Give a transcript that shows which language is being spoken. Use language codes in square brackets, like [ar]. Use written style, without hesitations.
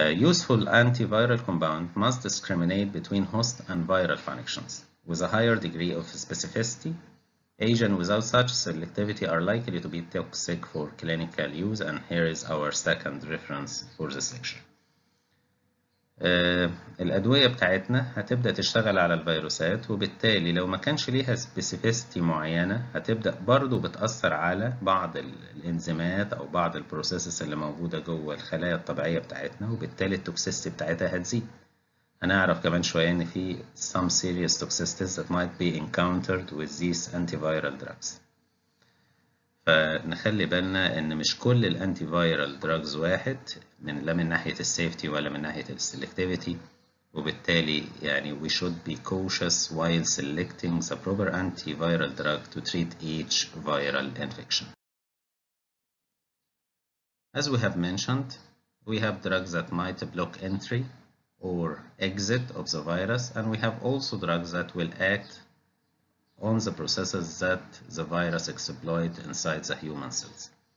[en] Useful antiviral compound must discriminate between host and viral functions. With a higher degree of specificity, agents without such selectivity are likely to be toxic for clinical use, and here is our second reference for this lecture. [ar] الأدوية بتاعتنا هتبدأ تشتغل على الفيروسات، وبالتالي لو ما كانش ليها سبيسيفيستي معينة هتبدأ برضو بتأثر على بعض الإنزيمات أو بعض البروسيسز اللي موجودة جوه الخلايا الطبيعية بتاعتنا، وبالتالي التوكسيستي بتاعتها هتزيد. [en] هنعرف كمان شوية إن في some serious toxicities that might be encountered with these antiviral drugs. [ar] فنخلي بالنا ان مش كل الانتي فايرال دراجز واحد، لا من ناحيه السيفتي ولا من ناحيه السلكتيفيتي، وبالتالي يعني we should be cautious while selecting the proper antiviral drug to treat each viral infection. [en] As we have mentioned, we have drugs that might block entry or exit of the virus, and we have also drugs that will act on the processes that the virus exploit inside the human cells.